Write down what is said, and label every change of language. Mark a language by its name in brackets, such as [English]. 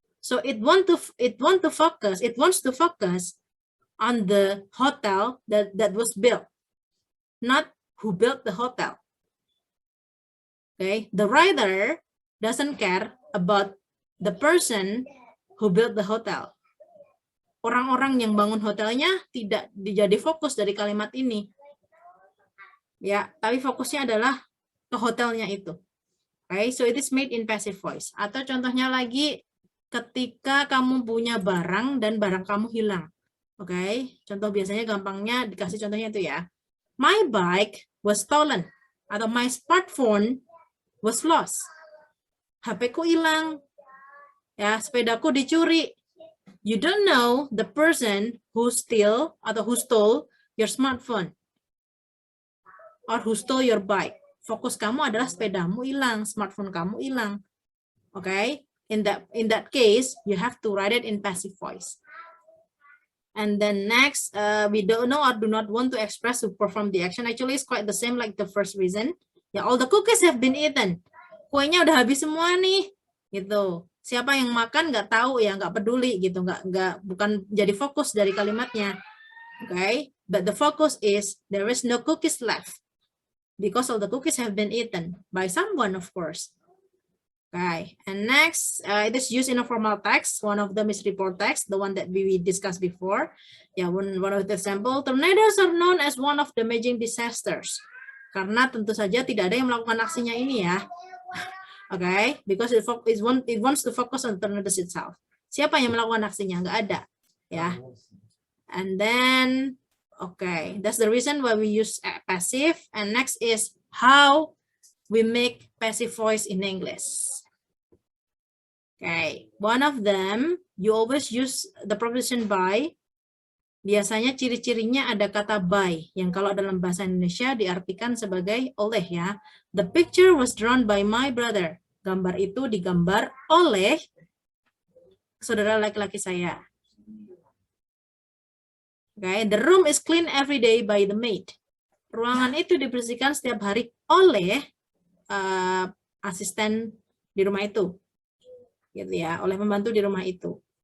[English] So it wants to focus on the hotel that was built, not who built the hotel. Okay, the writer doesn't care about the person who built the hotel. [Indonesian] Orang-orang yang bangun hotelnya tidak jadi fokus dari kalimat ini. Ya, tapi fokusnya adalah ke hotelnya itu. [English] Okay, so it is made in passive voice. [Indonesian] Atau contohnya lagi, ketika kamu punya barang dan barang kamu hilang. Oke, contoh biasanya gampangnya dikasih contohnya itu ya. [English] My bike was stolen. Atau my smartphone was lost. [Indonesian] HP-ku hilang. Ya, sepedaku dicuri. [English] You don't know the person who steal atau who stole your smartphone. Or who stole your bike. [Indonesian] Fokus kamu adalah sepedamu hilang, smartphone kamu hilang. [English] Okay? In that case, you have to write it in passive voice. And then next, we don't know or do not want to express to perform the action. Actually, it's quite the same like the first reason. Ya, all the cookies have been eaten. [Indonesian] Kuenya udah habis semua nih, gitu. Siapa yang makan nggak tahu ya, nggak peduli gitu, bukan jadi fokus dari kalimatnya. [English] Okay, but the focus is there is no cookies left because all the cookies have been eaten by someone, of course. Okay, and next, it is used in a formal text. One of them is report text, the one that we discussed before. Yeah, one of the example, tornadoes are known as one of the major disasters. [Indonesian] Karena tentu saja tidak ada yang melakukan aksinya ini ya. [English] Okay, because it wants to focus on tornadoes itself. [Indonesian] Siapa yang melakukan aksinya? Nggak ada, ya. [English] And then, okay, that's the reason why we use passive. And next is how we make passive voice in English. Okay, one of them, you always use the preposition by. [Indonesian] Biasanya ciri-cirinya ada kata by, yang kalau dalam bahasa Indonesia diartikan sebagai oleh ya. [English] The picture was drawn by my brother. [Indonesian] Gambar itu digambar oleh saudara laki-laki saya. [English] Okay, the room is clean every day by the maid. [Indonesian] Ruangan itu dibersihkan setiap hari oleh asisten di rumah itu, gitu ya, oleh pembantu di rumah itu.